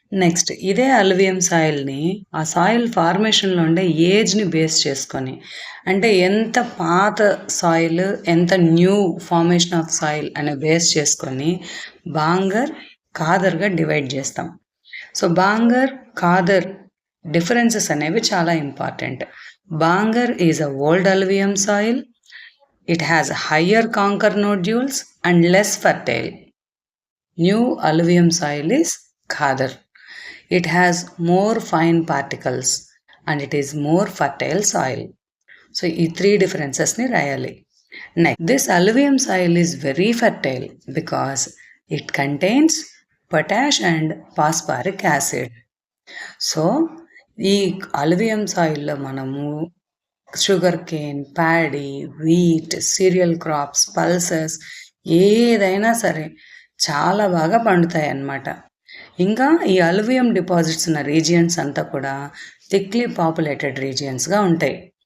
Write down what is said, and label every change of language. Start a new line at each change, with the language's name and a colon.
Telugu: Next ఇదే అలువియం సాయిల్ని ఆ soil ఫార్మేషన్లో ఉండే ఏజ్ని బేస్ చేసుకొని అంటే ఎంత పాత సాయిల్ ఎంత న్యూ ఫార్మేషన్ ఆఫ్ సాయిల్ అనే బేస్ చేసుకొని బాంగర్, ఖాదర్గా డివైడ్ చేస్తాం. సో బాంగర్, ఖాదర్ డిఫరెన్సెస్ అనేవి చాలా important.
English: Bangar is a old alluvium soil. It has higher conker nodules and less fertile. New alluvium soil is Khadar. It has more fine particles and it is more fertile soil. So, these 3 differences
Telugu: ni rayali.
English: Next, this alluvium soil is very fertile because it contains potash and phosphoric acid.
Telugu: So ఈ అలువియం సాయిల్లో మనము sugar cane, paddy, wheat, serial crops, pulses ఏదైనా సరే చాలా బాగా పండుతాయి అన్నమాట. ఇంకా ఈ అలువియం డిపాజిట్స్ ఉన్న రీజియన్స్ అంతా కూడా థిక్లీ పాపులేటెడ్ రీజియన్స్గా ఉంటాయి.